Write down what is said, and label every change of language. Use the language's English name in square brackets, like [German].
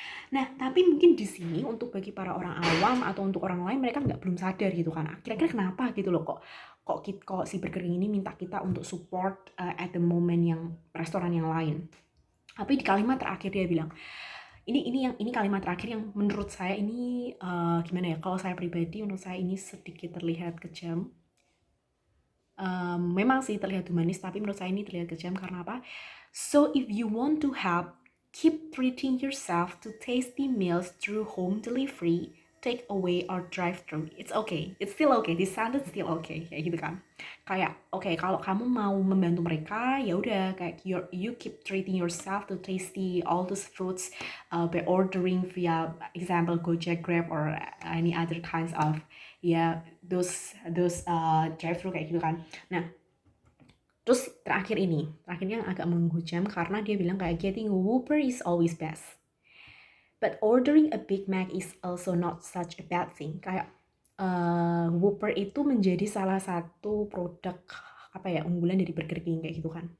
[Indonesian] Nah, tapi mungkin di sini untuk bagi para orang awam atau untuk orang lain mereka belum sadar gitu kan, kira-kira kenapa gitu loh kok si Burger King ini minta kita untuk support [English] at the moment [Indonesian] yang restoran yang lain. Tapi di kalimat terakhir dia bilang, ini kalimat terakhir yang menurut saya ini gimana ya? Kalau saya pribadi, menurut saya ini sedikit terlihat kejam. Memang sih terlihat humanis, tapi menurut saya ini terlihat kejam karena apa? [English] So if you want to help, keep treating yourself to tasty meals through home delivery, take away or drive through. It's okay, it's still okay. This sounded still okay, [Indonesian] kayak gitu kan? Kayak oke, kalau kamu mau membantu mereka, ya udah kayak [English] you keep treating yourself to tasty all those foods by ordering via example Gojek, Grab or any other kinds of those drive thru [Indonesian] kayak gitu kan. Nah, terus terakhirnya agak menghujam karena dia bilang kayak [English] getting Whopper is always best. But ordering a Big Mac is also not such a bad thing. [Indonesian] Kayak Whopper itu menjadi salah satu produk unggulan dari Burger King kayak gitu kan.